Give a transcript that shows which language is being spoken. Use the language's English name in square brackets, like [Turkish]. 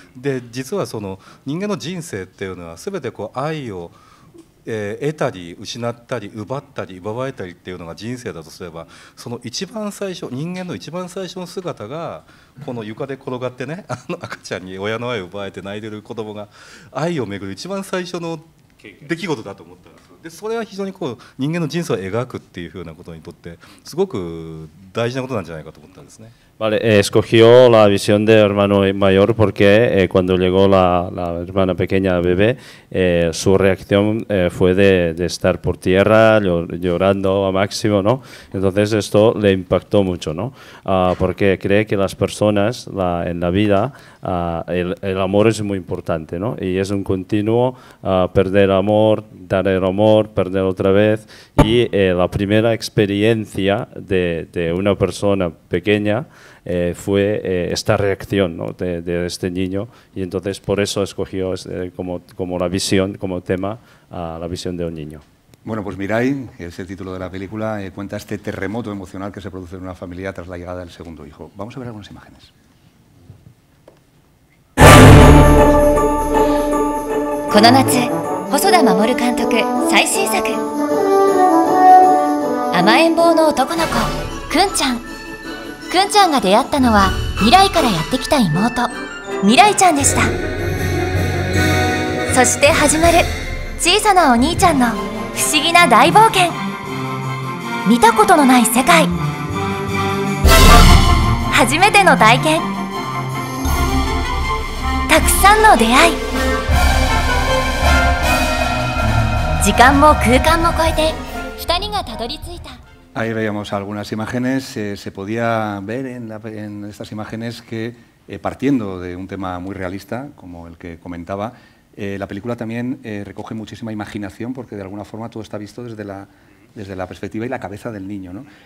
[Japanese] で実はその人間の人生っていうのは全てこう愛を得たり失ったり奪ったり奪われたりっていうのが人生だとすれば、その一番最初、人間の一番最初の姿がこの床で転がってね、赤ちゃんに親の愛を奪われて泣いてる子供が愛をめぐる一番最初の出来事だと思ったんです。でそれは非常にこう人間の人生を描くっていうふうなことにとってすごく大事なことなんじゃないかと思ったんですね。 [Spanish] Vale, escogió la visión del hermano mayor porque cuando llegó la hermana pequeña bebé, su reacción fue de estar por tierra llorando a máximo, ¿no? Entonces esto le impactó mucho, ¿no? Porque cree que las personas en la vida el amor es muy importante, ¿no? Y es un continuo perder amor, dar el amor, perder otra vez y la primera experiencia de una persona pequeña fue esta reacción, ¿no? de este niño y entonces por eso escogió como la visión, como tema la visión de un niño. Bueno, pues Mirai, que es el título de la película, cuenta este terremoto emocional que se produce en una familia tras la llegada del segundo hijo. Vamos a ver algunas imágenes. [Japanese] この夏、細田守監督最新作。甘えん坊の男の子、くんちゃん。くんちゃんが出会ったのは未来からやってきた妹、未来ちゃんでした。そして始まる小さなお兄ちゃんの不思議な大冒険。見たことのない世界、初めての体験、たくさんの出会い、時間も空間も超えて2人がたどり着いた。 [Spanish] Ahí veíamos algunas imágenes. Se podía ver en estas imágenes que, partiendo de un tema muy realista, como el que comentaba, la película también recoge muchísima imaginación, porque de alguna forma todo está visto desde la perspectiva y la cabeza del niño, ¿no?